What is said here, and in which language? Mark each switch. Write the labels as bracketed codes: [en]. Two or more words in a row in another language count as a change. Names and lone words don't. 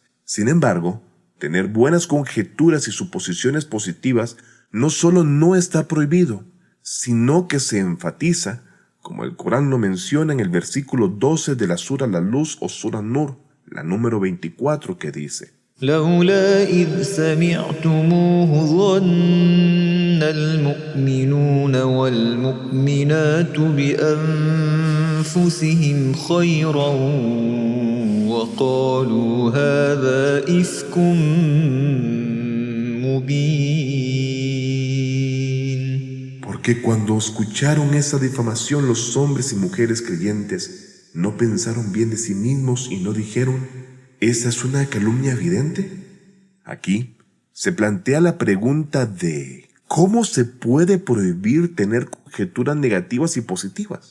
[es] Sin embargo, tener buenas conjeturas y suposiciones positivas no solo no está prohibido, sino que se enfatiza, como el Corán lo menciona en el versículo 12 de la Sura La Luz o Sura Nur, la número 24, que dice: [ar] لولا إذ سمعتموه ظن المؤمنون والمؤمنات بأنفسهم خيرا وقالوا هذا إفك مبين. [es] Porque cuando escucharon esa difamación los hombres y mujeres creyentes no pensaron bien de sí mismos y no dijeron: ¿esta es una calumnia evidente? Aquí se plantea la pregunta de ¿cómo se puede prohibir tener conjeturas negativas y positivas?